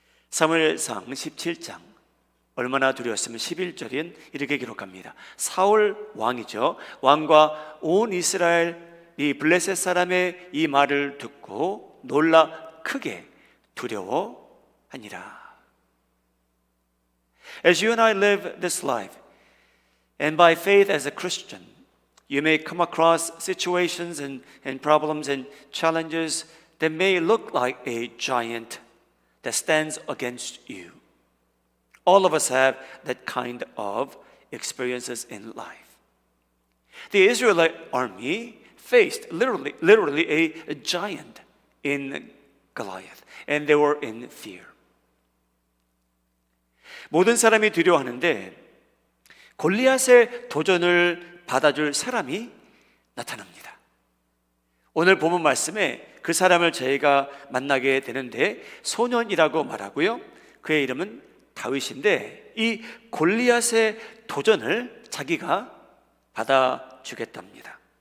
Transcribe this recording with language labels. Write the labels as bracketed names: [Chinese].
[Korean] 사무엘상 17장 얼마나 두려웠으면 11절인 이렇게 기록합니다. 사울 왕이죠. 왕과 온 이스라엘 이 블레셋 사람의 이 말을 듣고 놀라 크게 두려워하니라. [English] As you and I live this life, and by faith as a Christian, you may come across situations and problems and challenges that may look like a giant that stands against you. All of us have that kind of experiences in life. The Israelite army faced literally a giant in Goliath, and they were in fear. [Korean] 모든 사람이 두려워하는데 골리앗의 도전을 받아줄 사람이 나타납니다. 오늘 본문 말씀에 그 사람을 저희가 만나게 되는데 소년이라고 말하고요. 그의 이름은 다윗인데 이 골리앗의 도전을 자기가 받아주겠답니다.